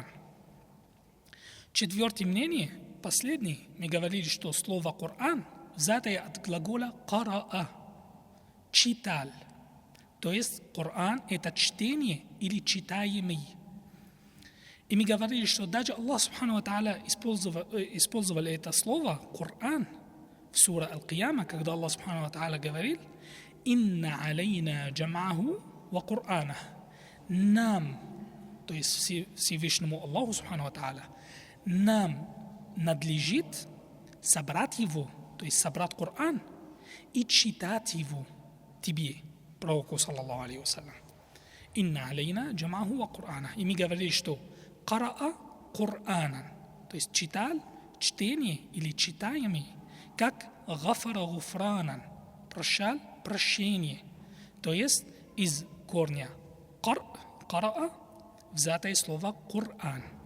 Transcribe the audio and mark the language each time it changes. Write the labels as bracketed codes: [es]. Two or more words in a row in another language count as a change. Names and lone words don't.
[ru] Четвертое мнение, последнее, мы говорили, что слово Коран взятое от глагола караа, читал. То есть Коран это чтение или читаемый. И мы говорили, что даже Аллах [ar] سبحانه وتعالى [ru] использовал это слово Коран в суре Аль-Кияма, когда Аллах [ar] سبحانه وتعالى [ru] говорил: [ar] «إن علينا جمعه وقرآنه». [ru] Нам, то есть Всевышнему Аллаху [ar] سبحانه وتعالى, [ru] нам надлежит собрать его, то есть собрать Коран и читать его тебе, пророку, [ar] صلى الله عليه وسلم. «إن علينا جمعه وقرآنه». [ru] И мы говорили, что [ar] «قرأ قرآنا», [ru] то есть читал, чтение или читаемый, как [ar] «غفر غفرانا», [ru] прощал, прощение. То есть из корня «караа» взятое слово «Кур'ан».